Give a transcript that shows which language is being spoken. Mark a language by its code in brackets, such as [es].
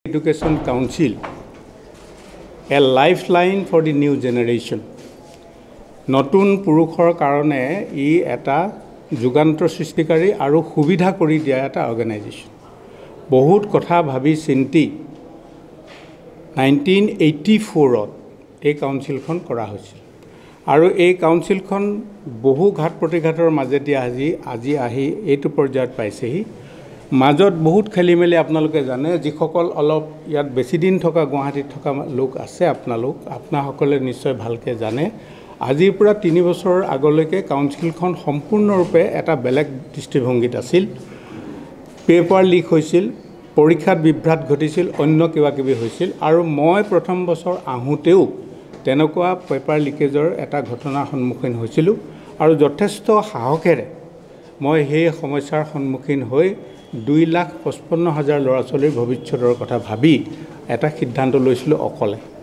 [en] Education Council, a lifeline for the new generation. [as] নতুন পুৰুষৰ কাৰণে ই এটা যুগান্তৰ সৃষ্টিকাৰী আৰু সুবিধা কৰি দিয়া এটা অৰ্গেনাইজেশ্যন। বহুত কথা ভাবি চিন্তি 1984ত এই কাউন্সিলখন কৰা হৈছিল আৰু এই কাউন্সিলখন বহু ঘাট প্ৰতিঘাতৰ মাজেদি আজি আহি এইটো পৰ্যায়ত পাইছেহি। মাজত বহুত খেলিমেলি আপোনালোকে জানে, যিসকল অলপ ইয়াত বেছি দিন থকা গুৱাহাটীত থকা লোক আছে, আপোনাসকলে নিশ্চয় ভালকৈ জানে। আজিৰ পৰা 3 বছৰৰ আগলৈকে কাউন্সিলখন সম্পূৰ্ণৰূপে এটা বেলেগ দৃষ্টিভংগীত আছিল। পেপাৰ লিক হৈছিল, পৰীক্ষাত বিভ্ৰাট ঘটিছিল, অন্য কিবা কিবি হৈছিল আৰু মই প্ৰথম বছৰ আহোঁতেও তেনেকুৱা পেপাৰ লিকেজৰ এটা ঘটনাৰ সন্মুখীন হৈছিলোঁ আৰু যথেষ্ট সাহসেৰে মই সেই সমস্যাৰ সন্মুখীন হৈ 2,55,000 ল'ৰা ছোৱালীৰ ভৱিষ্যতৰ কথা ভাবি এটা সিদ্ধান্ত লৈছিলোঁ অকলে।